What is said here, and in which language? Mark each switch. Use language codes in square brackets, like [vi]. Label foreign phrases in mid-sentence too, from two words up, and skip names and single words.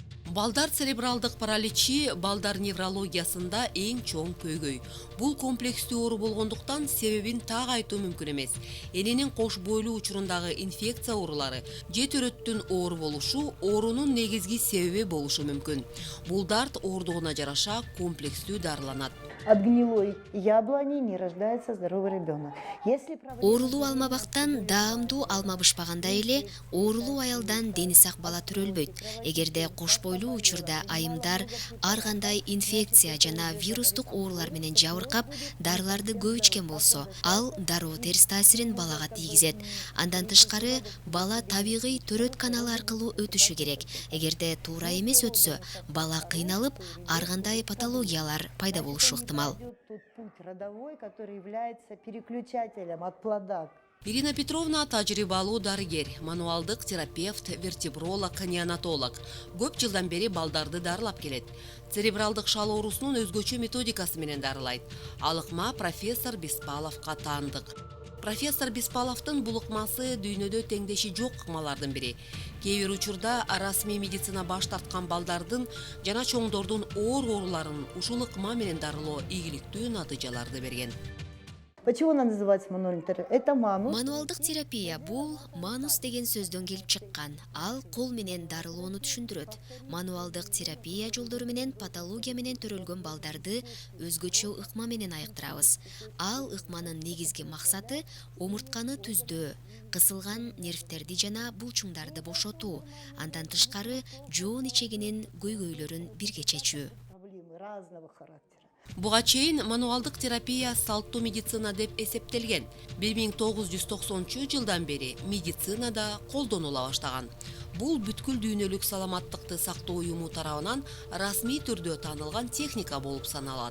[ky] Балдар церебралдык параличи балдар неврологиясында эң чоң көйгөй. Бул комплекстүү оору болгондуктан себебин так айтуу мүмкүн эмес. Эненин кош бойлуу учурундагы инфекция оорулары же төрөттүн оору болушу оорунун негизги себеби болушу мүмкүн. Бул дарт оордугуна жараша комплекстүү дарыланат. [ru] От гнилой яблони не рождается здоровый ребенок. Если [ky] Оорулуу алмабактан даамдуу алма бышпагандай эле оорулуу аялдан дени сак бала төрөлбөйт. Эгерде кош бойлуу учурда айымдар ар кандай инфекция жана вирустук оорулар менен жабыркап, дарыларды көп ичкен болсо, ал дароо терс таасирин балага тийгизет. Андан тышкары бала табигый төрөт каналы аркылуу өтүшү керек. Эгерде туура эмес өтсө, бала кыйналып, ар кандай патологиялар пайда болушу ыктымал. [ru] идет тот путь родовой, который является переключателем от плода. [ky] Ирина Петровна тажрыйбалуу дарыгер, мануалдык терапевт, вертебролог, неонатолог. Көп жылдан бери балдарды дарылап келет. Церебралдык шал оорусунун өзгөчө методикасы менен дарылайт. Ал ыкма профессор Беспаловго таандык. Профессор Беспаловдун бул ыкмасы дүйнөдө теңдеши жок ыкмалардын бири. Кээ бир учурда расмий медицина баш тарткан балдардын жана чоңдордун ооруларын ушул ыкма менен дарылоо ийгиликтүү натыйжаларды берген. [ru] Почему она называется мануальной терапией? Это манус. [ky] Мануалдык терапия бул манус деген сөздөн келип чыккан. Ал кол менен дарылоону түшүндүрөт. Мануалдык терапия жолдору менен патология менен төрөлгөн балдарды өзгөчө ыкма менен айыктырабыз. Ал ыкманын негизги максаты омуртканы түздөө, кысылган нервтерди жана булчуңдарды бошотуу. Андан тышкары жоон ичегинин көйгөйлөрүн бирге чечүү. [ru] Проблемы разного характера. [ky] Буга чейин мануалдык терапия салттуу медицина деп эсептелген. 1990 жылдан бери медицинада колдонула баштаган. Бул бүткүл дүйнөлүк саламаттыкты сактоо уюму тарабынан расмий түрдө таанылган техника болуп саналат.